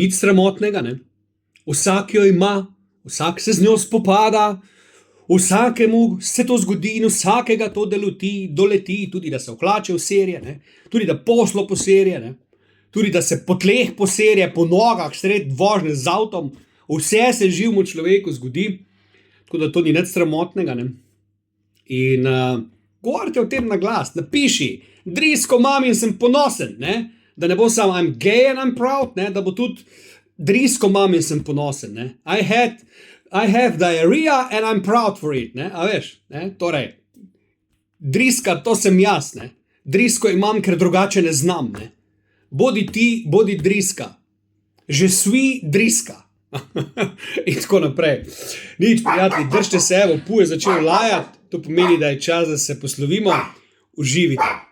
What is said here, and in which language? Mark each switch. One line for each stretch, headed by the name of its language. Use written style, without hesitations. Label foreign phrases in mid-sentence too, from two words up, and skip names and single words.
Slovenian: nič sramotnega, ne, vsak jo ima, vsak se z njo spopada, vsakemu se to zgodi in vsakega to doleti, tudi da se ohlače v serije, ne, tudi da poslo po serije, ne, tudi da se po tleh po serije, po nogah, sred vožnje z avtom, vse se živemu človeku zgodi, tako da to ni nič sramotnega, ne. In govorite o tem na glas, napiši, drisko imam in sem ponosen, ne, da ne bo samo
English: I'm gay and I'm proud,
Slovenian: ne, da bo tudi drisko imam in sem ponosen, ne.
English: I have diarrhea and I'm proud for it,
Slovenian: ne, a veš, ne, torej, driska, to sem jaz, ne, drisko imam, ker drugače ne znam, ne, bodi ti, bodi driska,
French: je suis
Slovenian: driska, in tako naprej. Nič, prijatelji, držite se, evo, Pu je začel lajati, to pomeni, da je čas, da se poslovimo, uživite.